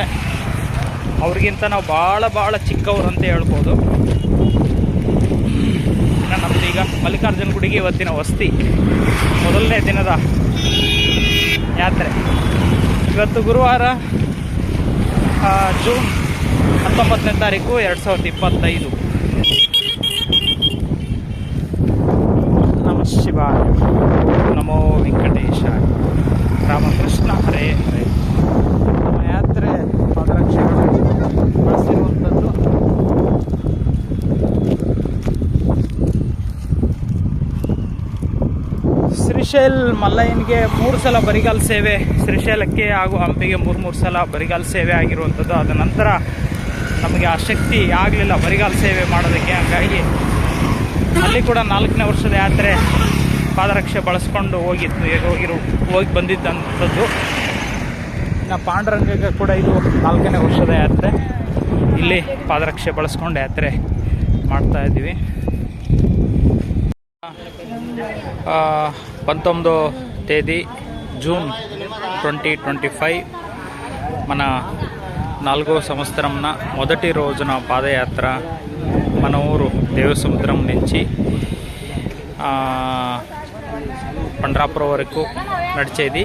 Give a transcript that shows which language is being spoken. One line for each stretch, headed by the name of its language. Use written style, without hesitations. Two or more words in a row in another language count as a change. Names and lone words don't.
Kannada: ಅವ್ರಿಗಿಂತ ನಾವು ಭಾಳ ಚಿಕ್ಕವರು ಅಂತ ಹೇಳ್ಬೋದು. ನಮ್ಮದು ಈಗ ಮಲ್ಲಿಕಾರ್ಜುನ ಗುಡಿಗೆ ಇವತ್ತಿನ ವಸ್ತಿ, ಮೊದಲನೇ ದಿನದ ಯಾತ್ರೆ. ಇವತ್ತು ಗುರುವಾರ ಜೂನ್ 19ನೇ ತಾರೀಕು 2025.
Sanskrit: ನಮಃ ಶಿವಾಯ, ನಮೋ ವೆಂಕಟೇಶಾಯ, ರಾಮಕೃಷ್ಣ ಹರೇ ಹರೇ.
Kannada: ನಮ್ಮ ಯಾತ್ರೆ ಪಾದರಕ್ಷೆಗಳು ಬಳಸಿರುವಂಥದ್ದು. ಶ್ರೀಶೈಲ ಮಲ್ಲಯ್ಯನಿಗೆ 3 ಸಲ ಬರಿಗಾಲ ಸೇವೆ, ಶ್ರೀಶೈಲಕ್ಕೆ ಹಾಗೂ ಹಂಪಿಗೆ 3 ಸಲ ಬರಿಗಾಲ ಸೇವೆ ಆಗಿರುವಂಥದ್ದು. ಅದ ನಂತರ ನಮಗೆ ಆ ಶಕ್ತಿ ಆಗಲಿಲ್ಲ ಬರಿಗಾಲ ಸೇವೆ ಮಾಡೋದಕ್ಕೆ. ಹಂಗಾಗಿ ಅಲ್ಲಿ ಕೂಡ 4ನೇ ವರ್ಷದ ಯಾತ್ರೆ ಪಾದರಕ್ಷೆ ಬಳಸ್ಕೊಂಡು ಹೋಗಿ ಬಂದಿದ್ದಂಥದ್ದು. ಇನ್ನು ಪಾಂಡುರಂಗಗೆ ಕೂಡ ಇದು 4ನೇ ವರ್ಷದ ಯಾತ್ರೆ. ಇಲ್ಲಿ ಪಾದರಕ್ಷೆ ಬಳಸ್ಕೊಂಡು ಯಾತ್ರೆ ಮಾಡ್ತಾಯಿದ್ದೀವಿ.
Telugu: 19 తేదీ జూన్ 2025 మన 4వ సంవత్సరంన మొదటి రోజున పాదయాత్ర మన ఊరు దేవసముద్రం నుంచి పండ్రాపురం వరకు నడిచేది.